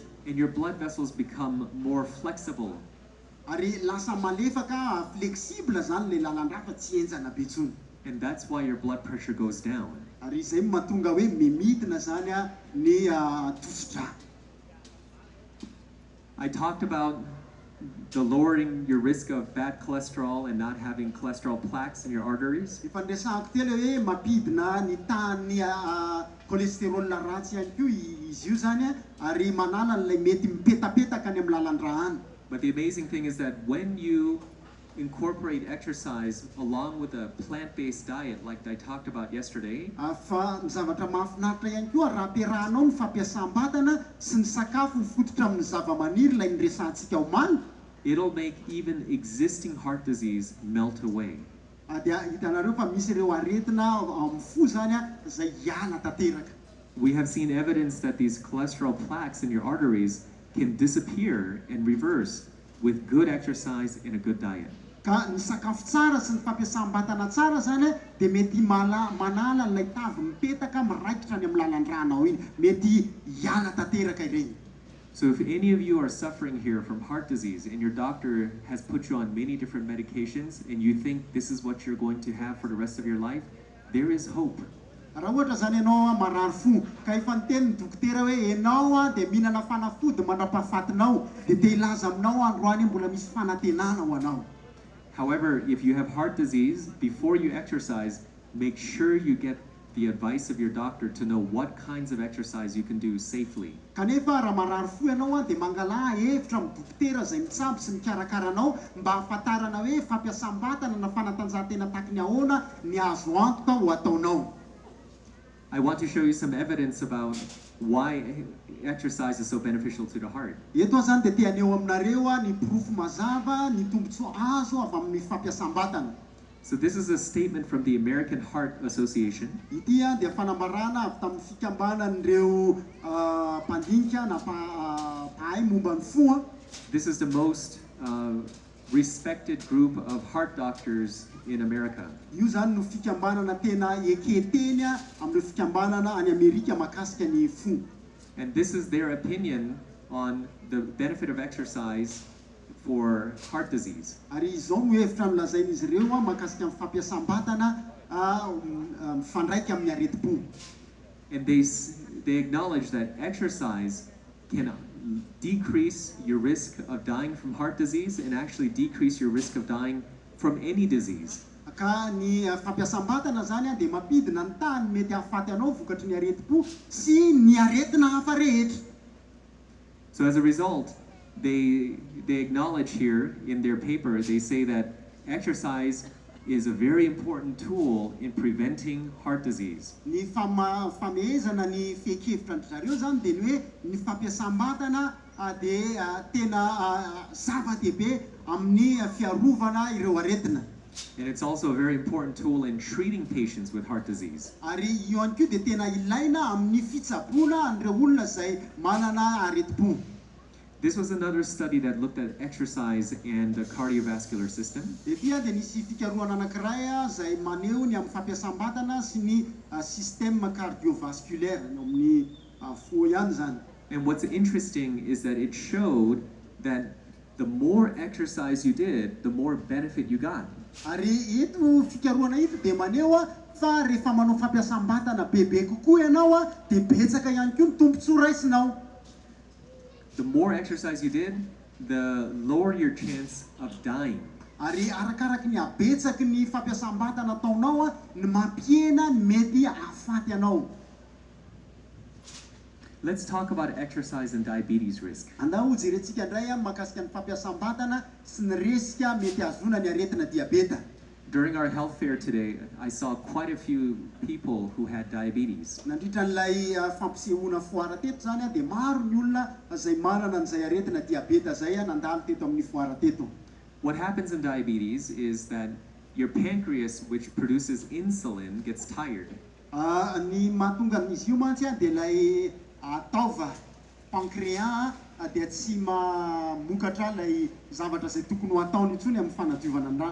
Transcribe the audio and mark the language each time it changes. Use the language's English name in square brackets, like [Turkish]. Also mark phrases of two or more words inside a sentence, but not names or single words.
[English] And your blood vessels become more flexible. [Malagasy] Ary lasa malefaka flexible zany le lalan-drà fa tsy enjana be intsony. [English] And that's why your blood pressure goes down. [Malagasy] Ary izay mahatonga hoe mimidina zany ny tosi-drà. [English] I talked about the lowering your risk of bad cholesterol and not having cholesterol plaques in your arteries. [Malagasy] Ifandresako telo hoe mampidina ny tahan'ny cholesterol ratsy ihany koa izy io zany ary manala n'ilay mety mipetapetaka any amin'ny lalan-drahany. [English] But the amazing thing is that when you incorporate exercise along with a plant-based diet like I talked about yesterday, [Malagasy] Fa ny zavatra mahafinaritra ihany koa raha ampiarahanao ny fampiasam-batana sy ny sakafo mifototra amin'ny zava-maniry ilay niresantsika omaly, [English] it'll make even existing heart disease melt away. [Malagasy] dia hitanareo fa misy ireo aretina amin'ny fo zany izay hiala tanteraka. [English] We have seen evidence that these cholesterol plaques in your arteries can disappear and reverse with good exercise and a good diet. [Malagasy] Ka ny sakafo tsara sy ny fampiasam-batana tsara zany dia mety manala ilay tavy mipetaka miraikitra any amin'ny lalan-dranao iny, mety hiala tanteraka ireny. [English] So if any of you are suffering here from heart disease and your doctor has put you on many different medications and you think this is what you're going to have for the rest of your life, there is hope. [Malagasy] Raha ohatra zany ianao marary fo ka efa niteny ny dokotera hoe ianao dia mihinana fanafody mandrapahafatinao dia te hilaza aminao androany mbola misy fanantenana ho anao. [English] However, if you have heart disease, before you exercise, make sure you get the advice of your doctor to know what kinds of exercise you can do safely. [Malagasy] Kanefa raha marary fo ianao dia mangala hevitra amin'ny dokotera izay mitsampy sy mikarakara anao mba hahafantarana hoe fampiasam-batana na fanatanjahantena tahaka ny ahoana ny azo antoka ho ataonao. [English] I want to show you some evidence about why exercise is so beneficial to the heart. [Malagasy] Eto zany dia te haneho aminareo ny porofo mazava ny tombotsoa azo avy amin'ny fampiasam-batana. [English] So this is a statement from the American Heart Association. [Malagasy] Ity dia fanambarana avy tamin'ny fikambanan'ireo mpandinika na mpahay momba ny fo. [English] This is the most respected group of heart doctors in America. [Malagasy] Io zany no fikambanana tena eketeny amin'ny fikambanana any Amerika makasika ny fo. [English] And this is their opinion on the benefit of exercise for heart disease. [Malagasy] Ary izao no hevitra milazain'izy ireo makasika amin'ny fampiasam-batana mifandraika amin'ny areti-po. [English] And they acknowledge that exercise can decrease your risk of dying from heart disease and actually decrease your risk of dying from any disease. [Malagasy] Ka ny fampiasam-batana zany dia mampidina ny tany mety hahafaty anao vokatry ny areti-po sy ny aretina hafa rehetra. [English] So as a result, they acknowledge here in their paper, they say that exercise is a very important tool in preventing heart disease. [Malagasy] Ny famehezana ny fehikevitra zareo zany dia ny hoe ny fampiasam-batana dia tena zava-dehibe amin'ny fiarovana ireo aretina. [English] And it's also a very important tool in treating patients with heart disease. [Malagasy] Ary io ihany koa dia tena ilaina amin'ny fitsaboana an'ireo olona izay manana areti-po. [English] This was another study that looked at exercise and the cardiovascular system. [Malagasy] Dia nisy fikarohana anankiray izay maneho ny amin'ny fampiasam-batana sy ny [French] système cardiovasculaire [Malagasy] amin'ny fo ihany zany. [English] And what's interesting is that it showed that the more exercise you did, the more benefit you got. [Malagasy] Ary ito fikarohana ito dia maneho fa rehefa manao fampiasam-batana bebe kokoa ianao dia betsaka ihany koa ny tombontsoa raisinao. [English] The more exercise you did, the lower your chance of dying. [Malagasy] Ary arakaraky ny abetsaky ny fampiasam-batana ataonao ny mampiena ny mety hahafaty anao. [English] Let's talk about exercise and diabetes risk. [Malagasy] Andao jerentsika indray makasika ny fampiasam-batana sy ny resika mety azona ny aretina diabeta. [English] During our health fair today, I saw quite a few people who had diabetes. [Malagasy] Nandritra n'ilay fampisehoana foara teto zany dia maro ny olona izay manana an'izay aretina diabeta zay nandalo teto amin'ny foara teto. [English] What happens in diabetes is that your pancreas, which produces insulin, gets tired. [Malagasy] Ny mahatonga izy io mantsy dia ilay taova pancréas dia tsy mamokatra ilay zavatra izay tokony ho ataony intsony amin'ny fanadiovana ny rà.